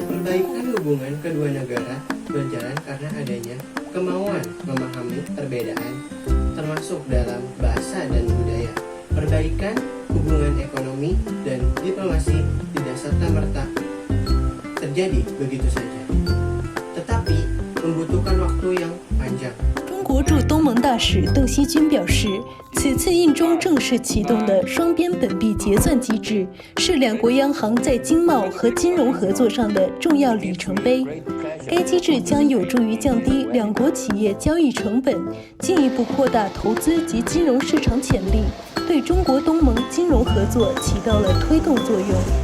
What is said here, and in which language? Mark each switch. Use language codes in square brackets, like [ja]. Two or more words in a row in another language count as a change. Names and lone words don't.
[id] Perbaikan hubungan kedua negara berjalan karena adanya kemauan memahami perbedaan termasuk dalam bahasa dan budaya. Perbaikan hubungan ekonomi dan diplomasi tidak serta-merta terjadi begitu saja, tetapi membutuhkan waktu yang panjang. [zh] 中国驻东盟大使邓锡军表示，此次印中正式启动的双边本币结算机制，是两国央行在经贸和金融合作上的重要里程碑。该机制将有助于降低两国企业交易成本，进一步扩大投资及金融市场潜力，对中国东盟金融合作起到了推动作用。